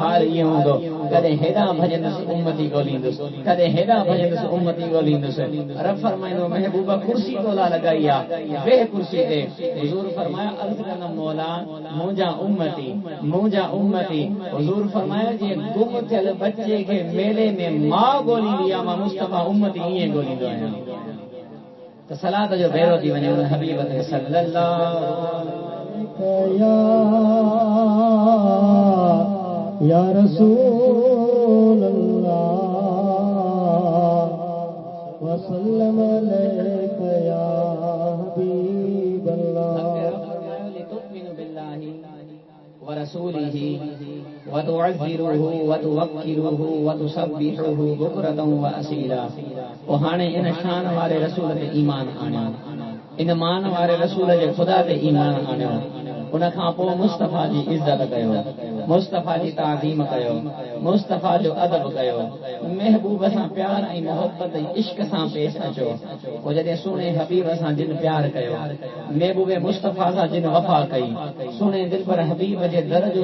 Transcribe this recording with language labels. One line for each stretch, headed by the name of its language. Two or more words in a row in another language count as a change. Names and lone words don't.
Sindhi: हाल ईअं हूंदो कॾहिं हेॾां भॼंदुसि उम्मती ॻोल्हींदुसि कॾहिं हेॾां भॼंदुसि उम्मती ॻोल्हींदुसि रब फरमाईंदो महबूबा कुर्सी तोला लॻाई आहे वेह कुर्सी ते हुज़ूर फरमायो अर्ज़ कंदमि मौला मुंहिंजा उम्मती हुज़ूर फरमायो जे गुम थियल बचे खे मेले में माउ ॻोल्हींदी आहे मां मुस्तफ़ा उम्मती ईअं ॻोल्हींदो आहियां त सलात जो भेरो थी वञे उन हबीब ते सल्लल्लाहु
Arabic: يا رسول الله وسلم عليك يا حبيب الله لتؤمنوا بالله و رسوله و تعزروه و توقروه و تسبحوه بكرة و أصيلا
Sindhi: पोइ हाणे इन शान वारे रसूल ते ईमान आणियो इन मान वारे रसूल जे ख़ुदा ते ईमान आणियो उन खां पोइ मुस्तफ़ा जी इज़त कयो मुस्तफ़ा जी ताज़ीम कयो मुस्तफ़ा जो अदब कयो महबूब सां प्यार ऐं मोहब्बत ऐं इश्क सां पेश अचो पोइ जॾहिं सुहिणे हबीब सां जिन प्यार कयो महबूब मुस्तफ़ा सां जिन वफ़ा कई सुहिणे दिलबर हबीब जे दर जो